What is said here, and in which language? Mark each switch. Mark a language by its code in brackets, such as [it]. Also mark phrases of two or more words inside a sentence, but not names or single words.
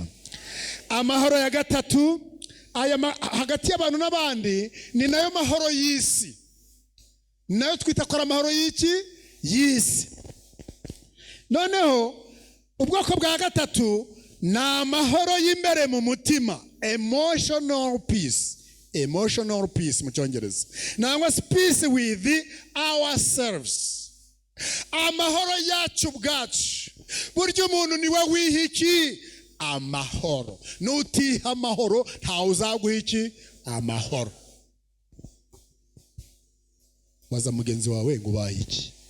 [rw] Amahoro ya gatatu, hagati y'abantu n'abandi, ni nayo mahoro y'isi, nayo twita ko ari amahoro y'iki? Y'isi. Noneho ubwoko bwa gatatu ni amahoro y'imbere mu mutima, [en] emotional peace. Emotional peace [rw] mu cyongereza, nangwa [en] peace with ourselves, [rw] amahoro yacu ubwacu. Burya umuntu niwe wiha iki? Amahoro. Nutiha amahoro ntawe uzaguha iki? Amahoro. Waza mugenzi wawe ngo ubaye iki?